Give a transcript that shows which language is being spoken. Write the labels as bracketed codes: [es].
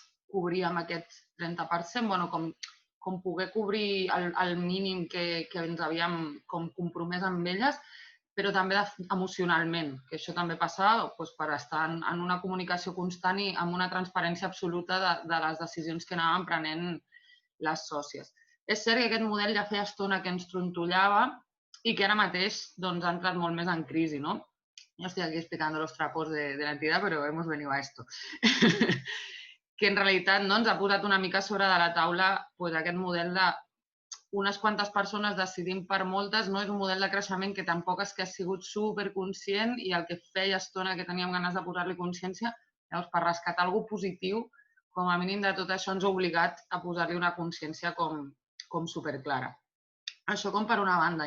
[ca] cobríem aquest 30%, com poder cobrir el mínim que ens havíem compromès amb elles, però també emocionalment, que això també passa per estar en una comunicació constant i amb una transparència absoluta de les decisions que anàvem prenent les sòcies. És cert que aquest model ja feia estona que ens trontollava i que ara mateix doncs, ha entrat molt més en crisi, no? Jo estic aquí [es] explicando los trapos de la entidad, pero hemos venido a esto. [ca] Que en realitat no, ens ha posat una mica sobre de la taula pues, aquest model de unes quantes persones decidim per moltes, no és un model de creixement que tampoc és que ha sigut superconscient i el que feia estona que teníem ganes de posar-li consciència, llavors per rescatar alguna positiu, com a mínim de tot això ens ha obligat a posar-li una consciència com superclara. Això com per una banda.